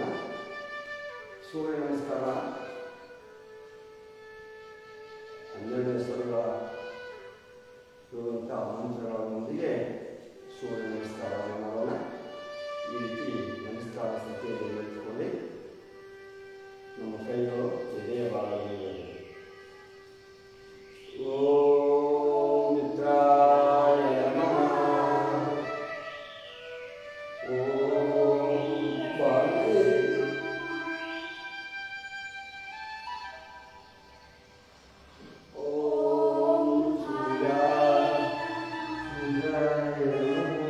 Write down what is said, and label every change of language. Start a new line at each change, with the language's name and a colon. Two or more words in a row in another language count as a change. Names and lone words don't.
Kannada: ಸೂರ್ಯ ನಮಸ್ಕಾರ 12 ಹೆಸರುಗಳ ಇರುವಂಥ ಮಂತ್ರಗಳೊಂದಿಗೆ ಸೂರ್ಯ ನಮಸ್ಕಾರವನ್ನು ಮಾಡೋಣ. ಈ ರೀತಿ ನಮಸ್ಕಾರ ಸ್ಥಿತಿಯಲ್ಲಿ ನಿಂತುಕೊಳ್ಳಿ. ನಮ್ಮ ಕೈಗಳು ಎದೆಯ ಭಾಗದಲ್ಲಿ.
Sanskrit: ಓಂ ಮಿತ್ರಾಯ ನಮಃ. ಓಂ ಪಾರ್ವತಿ. ಓಂ ಸೂರ್ಯಾಯ ನಮಃ.